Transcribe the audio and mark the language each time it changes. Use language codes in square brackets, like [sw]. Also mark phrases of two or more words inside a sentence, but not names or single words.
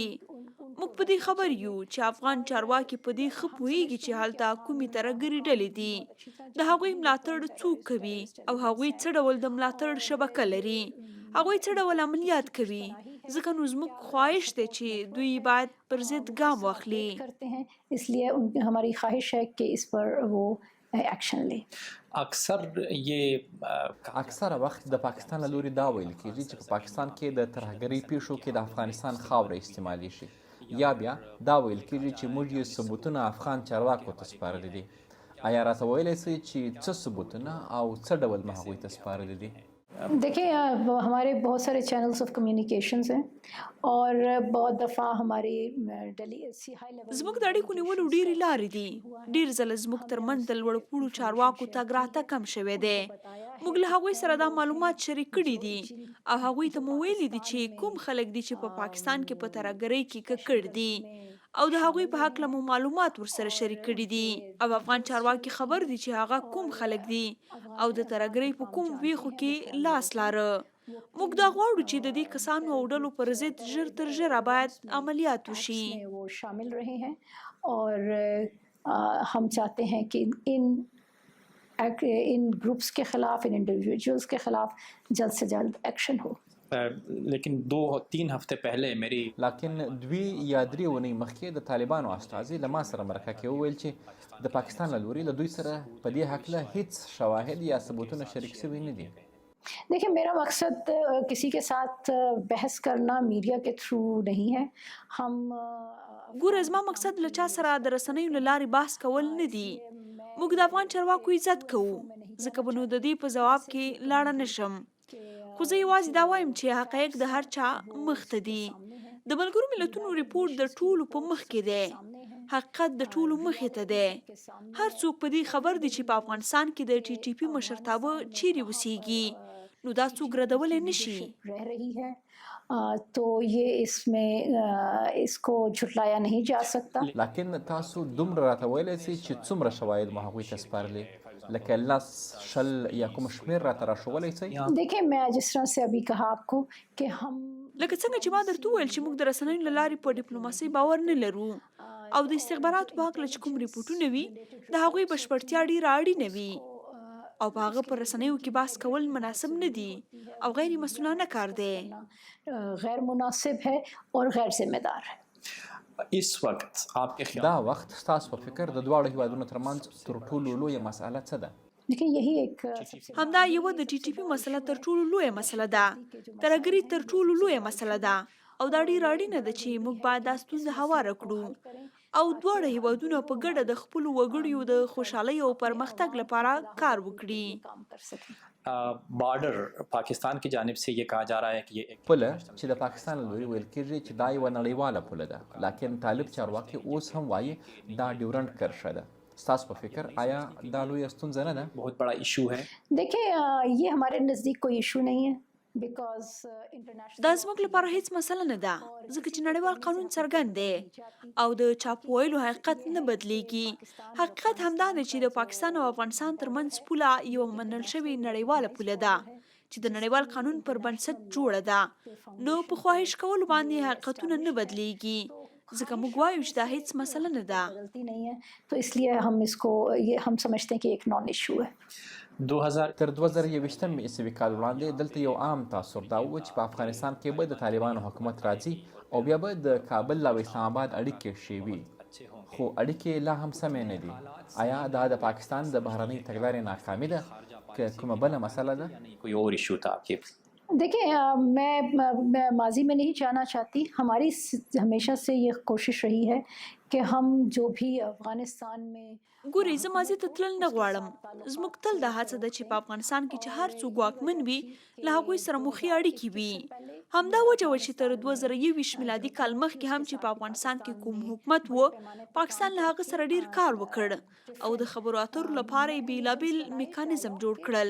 [ps] موږ په دې خبر یو چې افغان چارواکي په دې ښه پوهیږي چې هلته کومې ترهګرې ډلې دي د هغوی ملاتړ څوک کوي او هغوی څه ډول د ملاتړ شبکه لري هغوی څه ډول عملیات کوي. ځکه نو زموږ خواهش دی چې دوی باید پر ضد ګام واخلي. [ur] کرتے ہیں اس لیے ہماری خواہش ہے کہ اس پر وہ ایکشن لیں. اکثر یہ [ps] اکثره وخت د پاکستان له لوري دا ویل کېږي چې په پاکستان کې د ترهګرۍ پیښو کې د افغانستان خاوره استعمالي شي یا بیا دا ویل کېږي چې موږ یې ثبوتونه افغان چارواکو ته سپارلي دي. آیا راته ویلی شئ چې څه ثبوتونه او څه ډول مو هغوی ته سپارلي دي؟ [ur] دیکھیے ہمارے بہت سارے [en] channels of communications [ur] ہیں اور بہت دفعہ ہماری دلی سی [en] high level [ps] زموږ د اړیکو نیولو ډېرې لارې دي. ډېر ځله زموږ ترمنځ د لوړ پوړو چارواکو تګ راتګ کم شوی دی. موږ له هغوی سره دا معلومات شریک کړي دي او هغوی ته مو ویلي دي چې کوم خلک دي چې په پاکستان کې په ترهګرۍ کې ککړ دي او د هغوی په هکله مو معلومات ورسره شریک کړي دي او افغان چارواکي خبر دي چې هغه کوم خلک دي او د ترهګرۍ په کوم ویښو کې لاس لاره. موږ دا غواړو چې د دې کسانو او ډلو پر ضد ژر تر ژره باید عملیات وشي. [ur] میں وہ شامل رہے ہیں اور ہم چاہتے ہیں کہ ان گروپس کے خلاف ان انڈیویجولز کے خلاف جلد سے جلد ایکشن ہو. لیکن 2-3 ہفتے پہلے میری [ps] لکن 2 یا 3 ونې مخکې د طالبانو استازي له ما سره مرکه کې وویل چې د پاکستان له لوري له دوی سره په دې هکله هیڅ شواهد یا ثبوتونه شریک شوي نه دي. [ur] دیکھیے میرا مقصد کسی کے ساتھ بحث کرنا میڈیا کے تھرو نہیں ہے. हम [ps] ګوره زما مقصد له چا سره د رسنیو له لارې بحث کول نه دي. موږ د افغان چارواکو عزت کوو ځکه به نو د دې په ځواب کې لاړه نشم. خو زه یوازې دا وایم چې حقایق د هر چا مخ ته دي. د ملګرو ملتونو ریپورت د ټولو په مخ کې دی. حقیقت د ټولو مخې ته دی. هر څوک په دې خبر دي چې په افغانستان کې د ټي ټي پي مشرتابه چیرې اوسیږي. نو دا څوک ردولی نشي. [ur] رہ رہی ہے تو یہ اس میں اس کو جھٹلایا نہیں جا سکتا. [ps] لکن تاسو دومره راته ویلی سئ چې څومره شواهد مو هغوی ته سپارلي لکه 10 یا کوم شمېر راته راښولی سئ؟ [ur] دیکھیے میں جس طرح سے ابھی کہا آپ کو کہ ہم [ps] لکه څنګه چې ما درته وویل چې موږ د رسنیو له لارې په ډیپلوماسۍ باور نه لرو او د استخباراتو په هکله چې کوم ریپورټونه وي د هغوی بشپړتیا ډېره اړینه وي او په هغه پر رسنیو کې بحث کول مناسب نه دي او غیر مسؤلانه کار دی. [ur] غیر مناسب ہے اور غیر ذمہدار ہے. اس وقت آپ کے [ps] دا [ur] ख्याल [ps] وخت ستاسو په فکر د دواړو هیوادونو ترمنځ تر ټولو لویه مسأله څه ده؟ [ur] دیکھیے یہی ایک سب سے [ps] همدا یوه د ټي ټي پي مسله تر ټولو لویه مسله ده. ترهګري تر ټولو لویه مسله ده او دا ډېره اړینه ده چې موږ باید دا ستونزه هواره کړو او دواړه هیوادونه په ګډه د خپلو وګړیو د خوشحالۍ او پرمختګ لپاره کار وکړي. [ur] کام کر سکیں. بارڈر پاکستان کی جانب سے یہ کہا جا رہا ہے کہ یہ ایک [ps] پوله چې د پاکستان له لوري ویل کېږي چې دا یوه نړیواله پوله ده لکن طالب چارواکي اوس هم وایي دا ډیورنډ کرښه ده. ستاسو په فکر آیا دا لویه ستونزه نه ده؟ [ur] بہت بڑا ایشو ہے. دیکھیے یہ ہمارے نزدیک کوئی ایشو نہیں ہے [en] because international [ps] دا زموږ لپاره هیڅ مسله نه ده ځکه چې نړیوال قانون څرګند دی او د چاپ ویلو حقیقت نه بدلیږي. حقیقت همدا دی چې د پاکستان او افغانستان ترمنځ پوله یوه منل شوې نړیواله پوله ده چې د نړیوال قانون پر بنسټ جوړه ده. نو په خواهش کولو باندې حقیقتونه نه بدلیږي ځکه موږ وایو چې دا هیڅ مسله نه ده. [ur] غلطی نہیں ہے تو اس لیے ہم اس کو یہ ہم سمجھتے ہیں کہ ایک [en] non issue [ur] ہے. [ps] 2000 تر 2021 عیسوي کال وړاندې دلته یو عام تاثر دا و چې په افغانستان کې به د طالبانو حکومت راځي او بیا به د کابل او اسلام آباد اړیکې ښې وي خو اړیکې لا هم سمې نه دي. آیا دا د پاکستان د بهرنۍ تګلارې ناکامي ده که کومه بله مسله ده؟ [ur] کوئی اور ایشو تھا کہ دیکھیے میں ماضی میں نہیں جانا چاہتی. ہماری ہمیشہ سے یہ کوشش رہی ہے کہ ہم جو بھی افغانستان میں [ps] ګورې زه ماضي ته تلل نه غواړم. زموږ تل دا هڅه ده چې په افغانستان کې چې هر څوک واکمن وي له هغوی سره مو ښې اړیکې وي. همدا وجه وه چې تر 2021 میلادي کال مخکې هم چې په افغانستان کې کوم حکومت و پاکستان له هغه سره ډیر کار وکړ او د خبرو اترو لپاره یې بیلابیل میکانیزم جوړ کړل.